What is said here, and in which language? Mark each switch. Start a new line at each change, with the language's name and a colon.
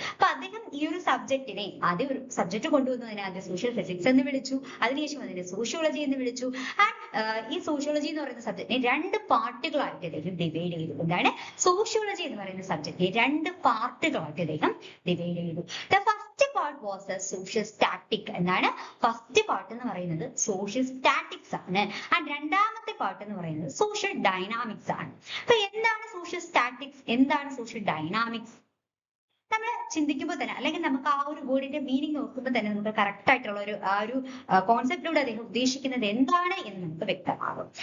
Malayalam: അപ്പൊ അദ്ദേഹം ഈ ഒരു സബ്ജക്റ്റിനെ ആദ്യം ഒരു സബ്ജക്ട് കൊണ്ടുവന്നതിനെ ആദ്യം സോഷ്യൽ ഫിസിക്സ് എന്ന് വിളിച്ചു, അതിനുശേഷം അതിനെ സോഷ്യോളജി എന്ന് വിളിച്ചു. ആൻഡ് ഈ സോഷ്യോളജി എന്ന് പറയുന്ന സബ്ജക്റ്റിനെ രണ്ട് പാർട്ടുകളായിട്ട് അദ്ദേഹം ഡിവൈഡ് ചെയ്തു. എന്താണ് സോഷ്യോളജി എന്ന് പറയുന്ന സബ്ജക്റ്റിനെ രണ്ട് പാർട്ടുകളായിട്ട് അദ്ദേഹം ഡിവൈഡ് ചെയ്തു.
English: The first part was the social static.
Malayalam: എന്താണ് ഫസ്റ്റ് പാർട്ട് എന്ന് പറയുന്നത് സോഷ്യൽ സ്റ്റാറ്റിക്സ് ആണ്. ആൻഡ് രണ്ടാമത്തെ പാർട്ട് എന്ന് പറയുന്നത് സോഷ്യൽ ഡൈനാമിക്സ് ആണ്. അപ്പൊ എന്താണ് സോഷ്യൽ സ്റ്റാറ്റിക്സ്, എന്താണ് സോഷ്യൽ ഡൈനാമിക്സ്? നമ്മൾ ചിന്തിക്കുമ്പോൾ തന്നെ, അല്ലെങ്കിൽ നമുക്ക് ആ ഒരു വേർഡിന്റെ മീനിങ് നോക്കുമ്പോൾ തന്നെ നമുക്ക് കറക്റ്റ് ആയിട്ടുള്ള ഒരു കോൺസെപ്റ്റിലൂടെ അദ്ദേഹം ഉദ്ദേശിക്കുന്നത് എന്താണ് എന്ന് നമുക്ക് വ്യക്തമാകും.